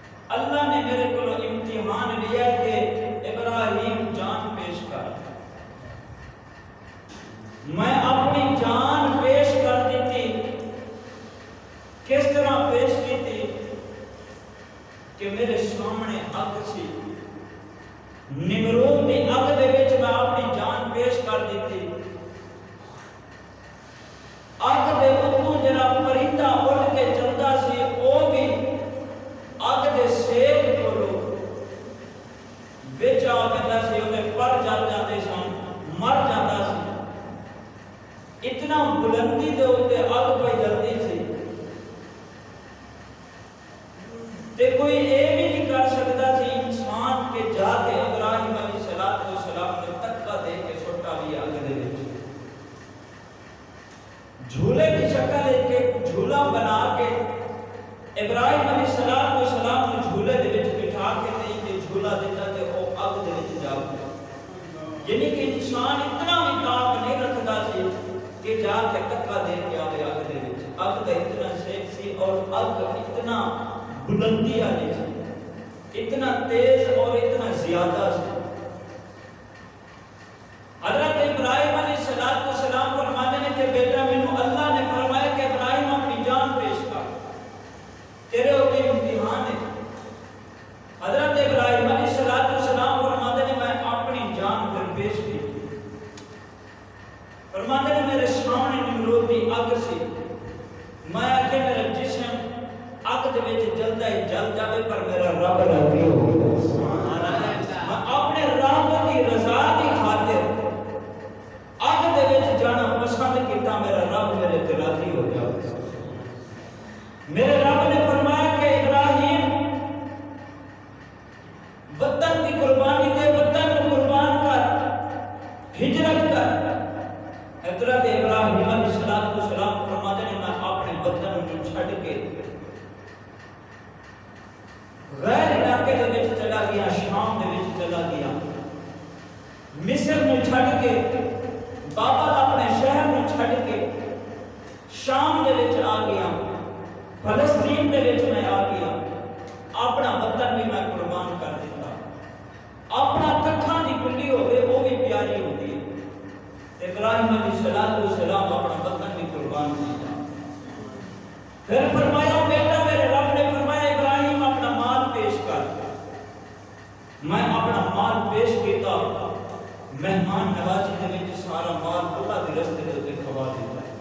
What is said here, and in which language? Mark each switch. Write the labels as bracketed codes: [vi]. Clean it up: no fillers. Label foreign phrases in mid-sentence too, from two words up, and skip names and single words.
[ur] اللہ نے میرے کو امتحان لیا کہ ابراہیم جان پیش کر. میں اپنی جان پیش کر دی تھی. [pa] کس طرح پیش کی تھی کہ میرے سامنے اگ سی. نمرود دی اگ دے وچ میں اپنی جان پیش کر دی تھی. اگ دے اتوں جڑا پرندہ اڑ کے چلدا سی او بھی اگ دے سیک کولو وچ آ پیندا سی. اونے پر جل جاندے سن, مر جاندا سی. اتنا بلندی دے اوتے اگ پئی جلدی سی تے کوئی اے بھی نہیں کر سکتا سی انسان کے جا کے ابراہیم علیہ السلام نے تکا دے کے سٹا بھی اگ دے وچ. جھولے کی شکل ایک جھولا بنا کے ابراہیم علیہ السلام نے جھولے دے وچ بٹھا کے تے جھولا دیتا تے او اگ دے وچ جا پیا. یعنی کہ انسان اتنا بھی طاقت نہیں رکھتا سی کہ جا کے تکا دے کے آوے اگ دے وچ. اگ دا اتنا سیک سی اور اگ اتنا بلندی والی سی, اتنا تیز اور اتنا زیادہ سی. [ur] حضرت ابراہیم علیہ السلام فرماتے ہیں کہ بیٹا مینوں اللہ نے فرمایا کہ ابراہیم اپنی جان پیش کر, تیرے اوپر امتحان ہے. حضرت ابراہیم علیہ السلام فرماتے ہیں میں اپنی جان پھر پیش کی. [pa] فرماتے ہیں میرے سامنے نمرود دی اگ سی. میں کہ میرا جسم اگ دے وچ جلدا ہی جل جاوے پر میرا رب راضی ہو گیا. [ar] سبحان اللہ. [pa] میں اپنے رب دی رضا دی خاطر اگ دے وچ جانا پسند کیتا, میرا رب میرے تے راضی ہو گیا. [ur] میرے رب نے فرمایا کہ ابراہیم وطن کی قربانی دے, وطن کو قربان کر, ہجرت کر. [pa] حضرت ابراہیم علیہ السلام فرماتے ہیں میں اپنے وطن کو چھڈ کے غیر علاقے دے وچ چلا گیا, شام دے وچ چلا گیا. مصر نو چھڈ کے, بابل اپنے شہر نو چھڈ کے شام دے وچ آ گیا. فلسطین دے وچ میں آ گیا. اپنا وطن بھی میں قربان کر دیتا. اپنا ککھاں دی گلی ہوے وہ بھی پیاری ہوندی ہے. [ur] ابراہیم علیہ السلام اپنا وطن بھی قربان کیا. پھر فرمایا بیٹا میرے رب نے فرمایا ابراہیم اپنا مال پیش کر. [pa] میں اپنا مال پیش کیتا. مہمان نوازی دے وچ سارا مال اللہ دے رستے دے تے کھوا دیتا.